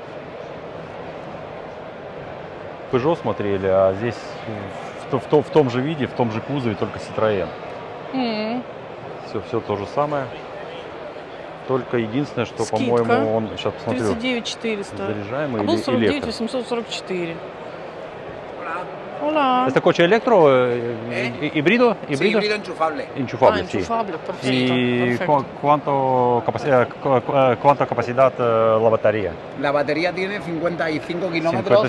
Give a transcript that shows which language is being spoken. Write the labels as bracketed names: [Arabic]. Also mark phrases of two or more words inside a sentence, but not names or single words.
[Russian] Peugeot смотрели, а здесь в том же виде, в том же кузове, только Citroën. М. Все то же самое. Только единственное, что, Скидка. по-моему, он, сейчас посмотрю, 39 400. заряжаемый А был или 49 электро. 844. [Spanish] Hola. Hola. Это coche electro, híbrido, Sí, híbrido enchufable. enchufable, sí. Enchufable, perfecto, ¿Y perfecto. cuánta capacidad la batería? La batería tiene 55 kilómetros,